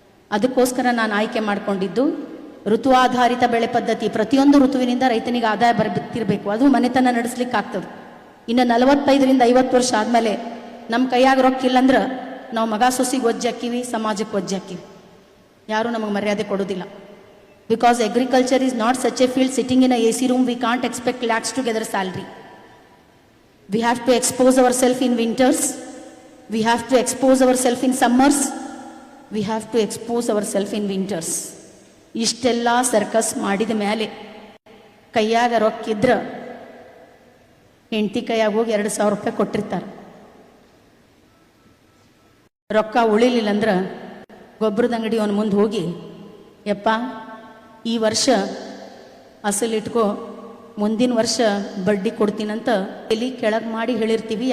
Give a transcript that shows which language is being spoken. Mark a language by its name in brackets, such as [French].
[Kannada] ಅದಕ್ಕೋಸ್ಕರ ನಾನು ಆಯ್ಕೆ ಮಾಡಿಕೊಂಡಿದ್ದು ಋತು ಆಧಾರಿತ ಬೆಳೆ ಪದ್ಧತಿ. ಪ್ರತಿಯೊಂದು ಋತುವಿನಿಂದ ರೈತನಿಗೆ ಆದಾಯ ಬರ್ತಿರ್ಬೇಕು, ಅದು ಮನೆತನ ನಡೆಸ್ಲಿಕ್ಕೆ ಆಗ್ತದೆ. ಇನ್ನು 45ರಿಂದ 50 ವರ್ಷ ಆದಮೇಲೆ ನಮ್ಮ ಕೈಯಾಗ ರೊಕ್ಕ ಇಲ್ಲಂದ್ರೆ ನಾವು ಮಗ ಸೊಸಿಗೆ ಒಜ್ಜಾಕಿವಿ, ಸಮಾಜಕ್ಕೆ ಒಜ್ಜಾಕಿವಿ, ಯಾರೂ ನಮಗೆ ಮರ್ಯಾದೆ ಕೊಡೋದಿಲ್ಲ. [English] Because agriculture is not such a field sitting in a AC room, we can't expect lakhs to gather salary. We have to expose ourselves in winters. We have to expose ourselves in summers. We have to expose ourselves in winters. [Kannada] ಇಷ್ಟೆಲ್ಲ circus ಮಾಡಿದ ಮೇಲೆ ಕೈಯಾಗ ರೊಕ್ಕಿದ್ರ ಹೆಂಡತಿ ಕೈಯಾಗ ಹೋಗಿ 2,000 ರೂಪಾಯಿ ಕೊಟ್ಟಿರ್ತಾರೆ. ರೊಕ್ಕ ಉಳಿಲಿಲ್ಲ ಅಂದ್ರೆ ಗೊಬ್ಬರದ ಅಂಗಡಿ ಅವನ ಮುಂದೆ ಹೋಗಿ, ಯಪ್ಪ ಈ ವರ್ಷ ಅಸಲಿಟ್ಕೋ, ಮುಂದಿನ ವರ್ಷ ಬಡ್ಡಿ ಕೊಡ್ತೀನಂತ ಎಲ್ಲಿ ಕೆಳಗೆ ಮಾಡಿ ಹೇಳಿರ್ತೀವಿ.